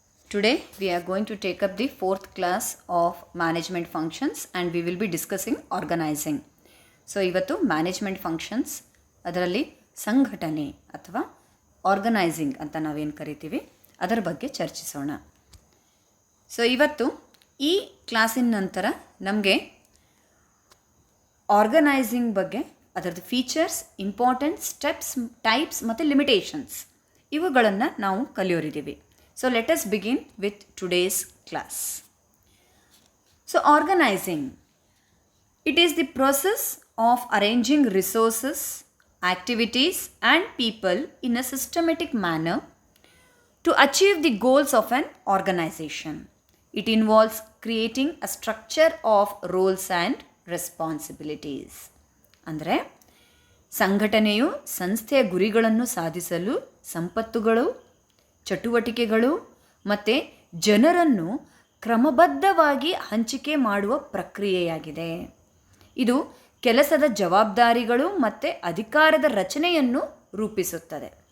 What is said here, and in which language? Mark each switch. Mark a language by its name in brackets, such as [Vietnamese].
[English] Today we are going to take up the 4th class of management functions and we will be discussing organizing. [Kannada] So ಇವತ್ತು management functions ಅದರಲ್ಲಿ ಸಂಘಟನೆ ಅಥವಾ organising ಅಂತ ನಾವೇನು ಕರಿತೀವಿ ಅದರ ಬಗ್ಗೆ ಚರ್ಚಿಸೋಣ. ಸೊ ಇವತ್ತು ಈ ಕ್ಲಾಸಿನ ನಂತರ ನಮಗೆ ಆರ್ಗನೈಸಿಂಗ್ ಬಗ್ಗೆ ಅದರದ್ದು ಫೀಚರ್ಸ್, ಇಂಪಾರ್ಟೆಂಟ್ ಸ್ಟೆಪ್ಸ್, ಟೈಪ್ಸ್ ಮತ್ತು ಲಿಮಿಟೇಷನ್ಸ್ ಇವುಗಳನ್ನು ನಾವು ಕಲಿಯೋರಿದ್ದೀವಿ. [English] So let us begin with today's class. So organizing, it is the process of arranging resources, activities and people in a systematic manner to achieve the goals of an organization. It involves creating a structure of roles and responsibilities. [Kannada] ಅಂದರೆ ಸಂಘಟನೆಯು ಸಂಸ್ಥೆಯ ಗುರಿಗಳನ್ನು ಸಾಧಿಸಲು ಸಂಪತ್ತುಗಳು, ಚಟುವಟಿಕೆಗಳು ಮತ್ತು ಜನರನ್ನು ಕ್ರಮಬದ್ಧವಾಗಿ ಹಂಚಿಕೆ ಮಾಡುವ ಪ್ರಕ್ರಿಯೆಯಾಗಿದೆ. ಇದು ಕೆಲಸದ ಜವಾಬ್ದಾರಿಗಳು ಮತ್ತು ಅಧಿಕಾರದ ರಚನೆಯನ್ನು ರೂಪಿಸುತ್ತದೆ.